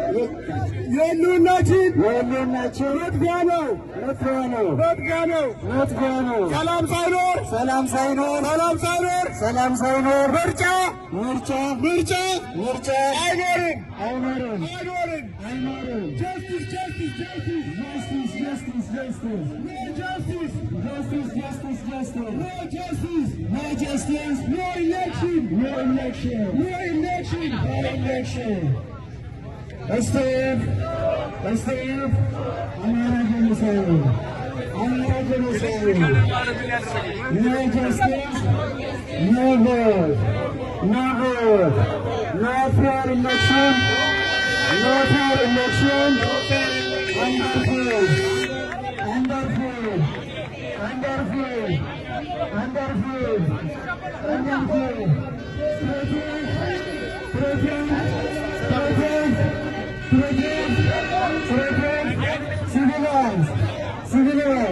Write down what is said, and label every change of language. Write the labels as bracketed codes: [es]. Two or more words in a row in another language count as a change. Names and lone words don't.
[am] የህልውናችን መጥፊያ ነው መጥፊያ ነው መጥፊያ ነው መጥፊያ ነው። ሰላም ሳይኖር ሰላም ሳይኖር ሰላም ሳይኖር ሰላም ሳይኖር ምርጫ ምርጫ ምርጫ ምርጫ አይኖርም አይኖርም አይኖርም አይኖርም። [en] justice justice justice justice justice justice no justice justice justice justice no justice no justice no election no election no election no election. Steve Amhara genocide Amhara genocide no justice no vote no vote no fair election no fair election. Wonderful, wonderful, wonderful, wonderful, wonderful. Civilians.